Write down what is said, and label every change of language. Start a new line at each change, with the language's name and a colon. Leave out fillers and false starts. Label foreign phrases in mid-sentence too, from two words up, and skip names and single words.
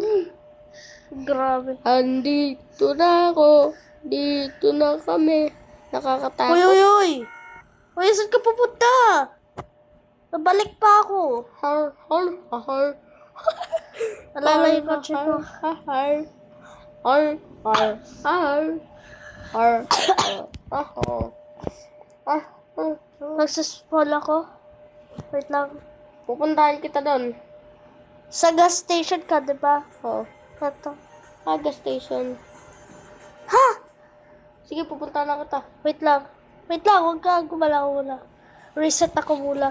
Filipino: Grabe. Andito na ako. Dito na kami. Nakakatakot. Uy, uy, uy! Uy, saan ka pupunta? Nabalik pa ako. Har, har, har. Alala yung kotse ko. Har, har, har, har, har, har, har, har. Nagsaspawn ako. Wait lang. Pupuntahan kita doon. Sa
English: gas station
Filipino: ka, di ba? Oh. Ito.
English: Gas station.
Filipino: Ha? Sige, pupuntahan na kita. Wait lang. Wait lang, huwag ka gumalaw muna. Reset ako muna.